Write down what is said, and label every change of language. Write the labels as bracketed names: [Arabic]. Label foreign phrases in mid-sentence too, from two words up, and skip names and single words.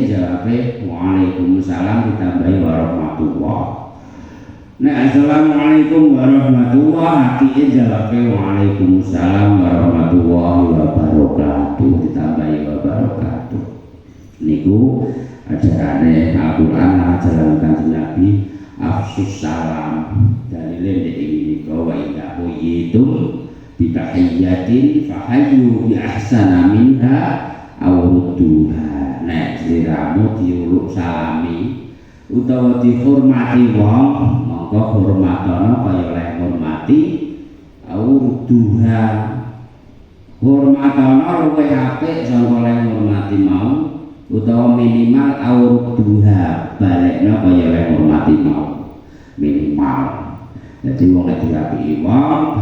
[Javanese] jawabe waalaikumsalam ditambahi warahmatullah nek [Arabic] السلام عليكم ورحمة الله [Javanese] apike jawabe [Arabic] وعليكم السلام ورحمة الله وبركاته [Javanese] ditambahi wabarakatuh niku ajarane Al-Qur'an ajaran Kanjeng Nabi afsus salam dalile nek iki [Arabic] وإذا حييتم بتحية فحيوا بأحسن منها أو ردوها [Javanese] nek sliramu diuluk salami utawa dihormati wong monggo hormatana kaya oleh hormati [Arabic] أو ردوها [Javanese] hormatana luwih apik saka oleh hormati mau utawa minimal [Arabic] أو ردوها [Javanese] balekna kaya oleh hormati mau minimal jadi wong nek diapiki wong